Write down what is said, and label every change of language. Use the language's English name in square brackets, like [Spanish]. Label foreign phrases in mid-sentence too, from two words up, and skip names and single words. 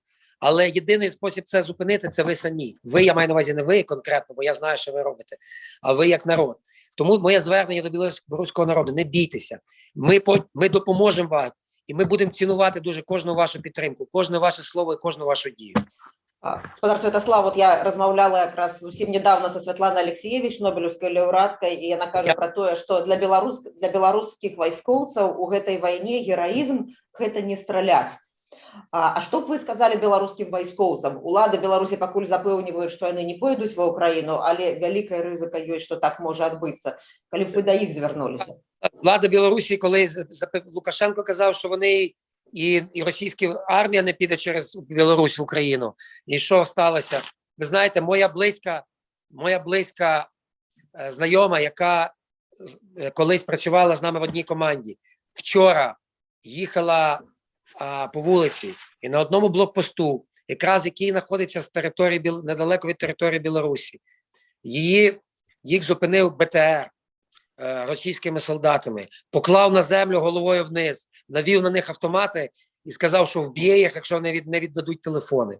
[Ukrainian] Але єдиний спосіб це зупинити – це ви самі. Ви, я маю на увазі не ви конкретно, бо я знаю, що ви робите, а ви як народ. Тому моє звернення до білоруського народу – не бійтеся. Ми допоможемо вам, і ми будемо цінувати дуже кожну вашу підтримку, кожне ваше слово і кожну вашу дію. Господар Святослав, [Belarusian] вот я размаўляла якраз зусім недавно со Святланай Алексеевич, нобелевской лаўрэаткай, і яна кажа про тое, што для беларускіх вайскоўцаў у гэтай вайне гераізм – гэта не страляць. А што б вы сказалі беларускім вайскоўцам? Улады Беларусі пакуль запэўніваюць, што яны не пойдуць ва Ўкраіну, але вялікая рызыка ёсць, што так можа адбыцца. Калі б вы да іх звярнуліся? [Ukrainian] Влада Білорусі, коли Лукашенко казав, що вони і російська армія не піде через Білорусь в Україну. І що сталося? Ви знаєте, моя близька знайома, яка колись працювала з нами в одній команді, вчора їхала по вулиці і на одному блокпосту, якраз який знаходиться з території, недалеко від території Білорусі, їх зупинив БТР російськими солдатами, поклав на землю головою вниз, навів на них автомати і сказав, що вб'є їх, якщо не віддадуть телефони.